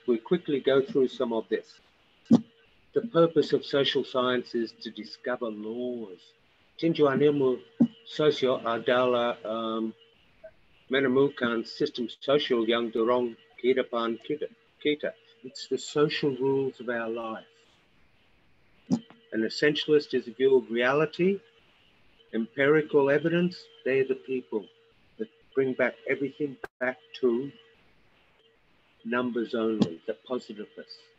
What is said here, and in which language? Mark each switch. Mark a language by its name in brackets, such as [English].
[English] We quickly go through some of this. The purpose of social science is to discover laws. [Indonesian] Tinjuan ilmu sosial adalah menemukan sistem sosial yang dorong kehidupan kita. [English] It's the social rules of our life. An essentialist is a view of reality. Empirical evidence, they're the people that bring back everything back to numbers only, the positiveness.